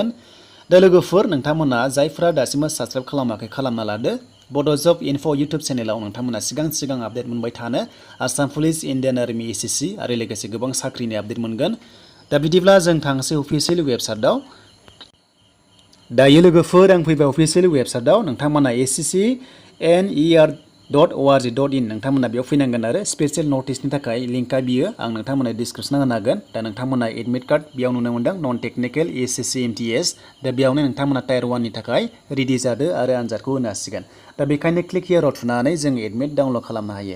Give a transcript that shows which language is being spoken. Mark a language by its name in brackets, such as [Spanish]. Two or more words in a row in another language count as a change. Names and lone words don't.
[Bodo] दा लोगोफोर नोंथांमोना जायफ्रा दासिमबो साबस्क्राइब खालामाखै खालामना लादो। बड' जब इनफ' इउटुब चेनेलाव नोंथांमोना सिगां आपडेट मोनबाय थानो आसाम पुलिस इन्डियान आर्मि एसएससि आरो लोगोसे गोबां साख्रिनि आपडेट मोनगोन। दा बिदिब्ला जों थांसै [English] official websiteआव। [Bodo] दायो लोगोफोर आं फैबाय [English] official websiteआव [Bodo] नोंथांमोना sccer.org.in नोंथांमोना बेयाव फैनांगोन आरो [English] special noticeनि [Bodo] थाखाय लिंकआ बियो आं नोंथांमोना डिसक्रिप्सनाव होनो हागोन। दा नोंथांमोना [English] admit card [Bodo] बेयाव नुनो मोनदों [English] non technical SSC MTS. [Bodo] दा बेयावनो नोंथांमोना टायर 1 नि थाखाय रेडि जादो आरो आनजादखौ होनो हासिगोन। दा बेखायनो [English] click hereआव [Bodo] थुनानै जों एडमिट डाउनलड खालामनो हायो।